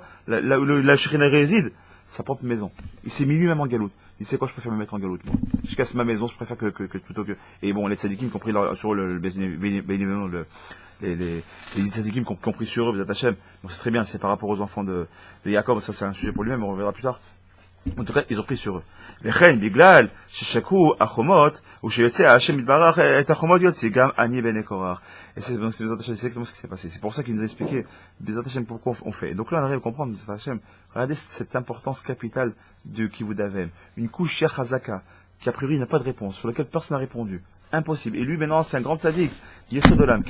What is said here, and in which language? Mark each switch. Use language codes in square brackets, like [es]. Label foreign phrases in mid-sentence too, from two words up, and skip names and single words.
[fr] Là où la Shekhinah réside, sa propre maison. Il s'est mis lui-même en galoute. Il sait quoi, je préfère me mettre en galoute, moi. Je casse ma maison, je préfère que plutôt que, et bon, les tzadikim, compris sur les tzadikim qui ont pris sur eux, [he] בעזרת השם. [fr] Donc c'est très bien, c'est par rapport aux enfants de Yaakov, ça c'est un sujet pour lui-même, on reverra plus tard. En tout cas, ils ont pris sur eux. [he] וכן, בגלל ששקעו החומות, ושיוצא השם יתברך את החומות יוצא גם אני בני קורח. [fr] Et c'est [he] בעזרת השם, [fr] c'est exactement ce qui s'est passé. C'est pour ça qu'il nous a expliqué, [he] בעזרת השם, [fr] pourquoi on fait. Et donc là, on arrive à comprendre, [he] בעזרת השם, [fr] regardez cette importance capitale du [he] כיבוד אבם. [fr] Une couche [he] קושיה חזקה, [fr] qui a priori n'a pas de réponse, sur laquelle personne n'a répondu. Impossible. Et lui, maintenant, c'est un grand tzaddik, Yesod de l'âme.